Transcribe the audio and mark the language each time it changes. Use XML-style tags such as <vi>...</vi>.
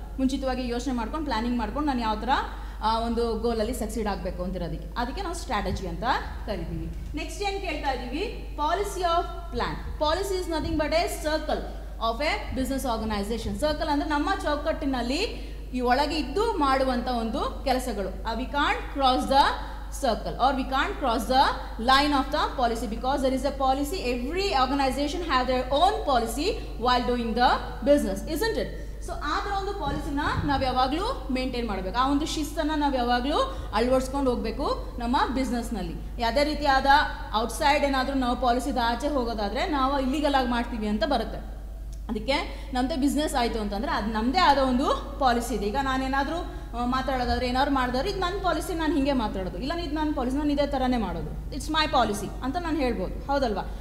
<kn>ಮುಂಚಿತವಾಗಿ ಯೋಚನೆ ಮಾಡ್ಕೊಂಡು ಪ್ಲ್ಯಾನಿಂಗ್ ಮಾಡ್ಕೊಂಡು ನಾನು ಯಾವ ಥರ ಒಂದು ಗೋಲಲ್ಲಿ ಸಕ್ಸೀಡ್ ಆಗಬೇಕು ಅಂತಿರೋದಕ್ಕೆ, ಅದಕ್ಕೆ ನಾವು ಸ್ಟ್ರಾಟಜಿ ಅಂತ ಕರಿತೀವಿ. ನೆಕ್ಸ್ಟ್ ಏನು ಕೇಳ್ತಾ ಇದ್ದೀವಿ,</kn> <en>Policy of plan. Policy is nothing but a circle of a business organization.</en> <kn>Circle ಅಂದರೆ ನಮ್ಮ ಚೌಕಟ್ಟಿನಲ್ಲಿ ಈ ಒಳಗೆ ಇದ್ದು ಮಾಡುವಂಥ ಒಂದು ಕೆಲಸಗಳು.</kn> <en>We can't cross the circle or we can't cross the line of the policy because there is a policy. Every organization have their own policy while doing the business, isn't it?</en> <kn>So ಆ ಥರ ಒಂದು ಪಾಲಿಸಿನ ನಾವು ಯಾವಾಗಲೂ maintain ಮಾಡಬೇಕು. ಆ ಒಂದು ಶಿಸ್ತನ್ನು ನಾವು ಯಾವಾಗಲೂ ಅಳವಡಿಸ್ಕೊಂಡು ಹೋಗಬೇಕು ನಮ್ಮ ಬಿಸ್ನೆಸ್ನಲ್ಲಿ. ಯಾವುದೇ ರೀತಿಯಾದ ಔಟ್ಸೈಡ್ ಏನಾದರೂ ನಾವು ಪಾಲಿಸಿದ ಆಚೆ ಹೋಗೋದಾದರೆ ನಾವು ಇಲ್ಲಿಗಲ್ ಆಗಿ ಮಾಡ್ತೀವಿ ಅಂತ ಬರುತ್ತೆ. ಅದಕ್ಕೆ ನಮ್ಮದೇ ಬಿಸ್ನೆಸ್ ಆಯಿತು ಅಂತಂದರೆ ಅದು ನಮ್ಮದೇ ಆದ ಒಂದು ಪಾಲಿಸಿ ಇದೆ. ಈಗ ನಾನೇನಾದರೂ ಮಾತಾಡೋದಾದ್ರೆ, ಏನಾದ್ರು ಮಾಡಿದ್ರೆ ಇದು ನನ್ನ ಪಾಲಿಸಿ, ನಾನು ಹೀಗೆ ಮಾತಾಡೋದು, ಇಲ್ಲ ಇದು ನನ್ನ ಪಾಲಿಸಿ, ನಾನು ಇದೇ ಥರನೇ ಮಾಡೋದು,</kn> <en>it's my policy</en> <kn>ಅಂತ ನಾನು ಹೇಳ್ಬೋದು. ಹೌದಲ್ವಾ?</kn>